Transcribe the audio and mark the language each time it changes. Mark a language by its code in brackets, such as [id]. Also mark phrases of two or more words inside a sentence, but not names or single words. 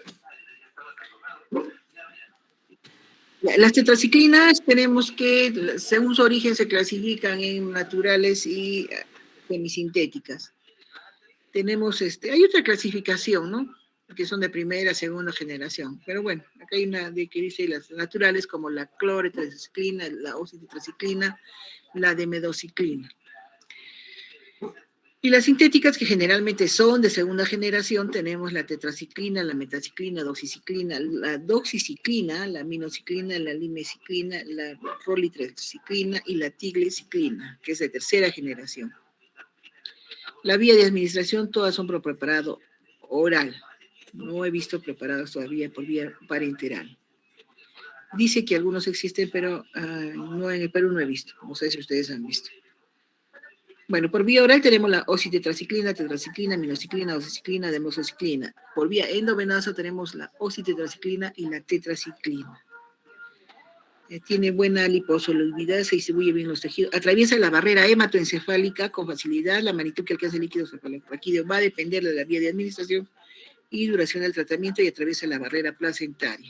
[es] Las tetraciclinas tenemos que, según su origen, se clasifican en naturales y semisintéticas. Tenemos, hay otra clasificación, ¿no? Que son de primera, segunda generación. Pero bueno, acá hay una de que dice las naturales como la cloretraciclina, la oxitetraciclina, la dimethociclina. Y las sintéticas, que generalmente son de segunda generación, tenemos la tetraciclina, la metaciclina, doxiciclina, la doxiciclina, la aminociclina, la limeciclina, la rolitraciclina y la tigleciclina, que es de tercera generación. La vía de administración, todas son por preparado oral. No he visto preparados todavía por vía parenteral. Dice que algunos existen, pero no, en el Perú no he visto. No sé si ustedes han visto. Bueno, por vía oral tenemos la oxitetraciclina, tetraciclina, aminociclina, doxiciclina, demosociclina. Por vía endovenosa tenemos la oxitetraciclina y la tetraciclina. Tiene buena liposolubilidad, se distribuye bien en los tejidos, atraviesa la barrera hematoencefálica con facilidad, la magnitud que alcanza el líquido cefalorraquídeo va a depender de la vía de administración y duración del tratamiento y atraviesa la barrera placentaria.